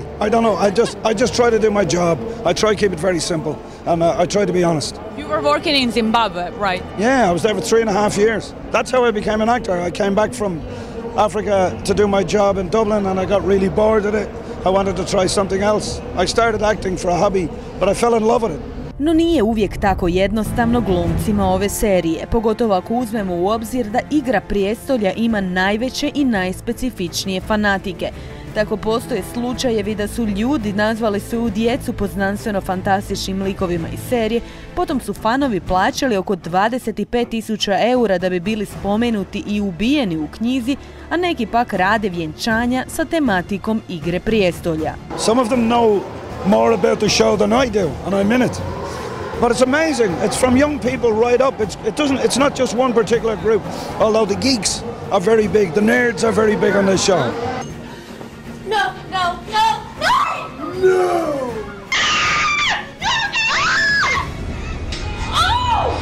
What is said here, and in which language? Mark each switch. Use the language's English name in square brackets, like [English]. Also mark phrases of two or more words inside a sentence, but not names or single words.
[English] I don't know, I just try to do my job. I try to keep it very simple, and I try to be honest. You were working in Zimbabwe, right? Yeah, I was there for 3.5 years. That's how I became an actor. I came back from Africa to do my job in Dublin, and I got really bored at it. I wanted to try something else. I started acting for a hobby, but I fell in love with it. [Croatian] No nije uvijek tako jednostavno glumcima ove serije, pogotovo ako uzmemo u obzir da Igra prijestolja ima najveće i najspecifičnije fanatike. Tako postoje slučajevi da su ljudi nazvali svoju djecu po znanstveno-fantastičnim likovima iz serije, potom su fanovi plaćali oko 25.000 eura da bi bili spomenuti i ubijeni u knjizi, a neki pak rade vjenčanja sa tematikom Igre prijestolja. [English] Some of them know more about the show than I do, and I'm in it. But it's amazing. It's from young people right up. It's not just one particular group. Although the geeks are very big, the nerds are very big on this show. No! Oh!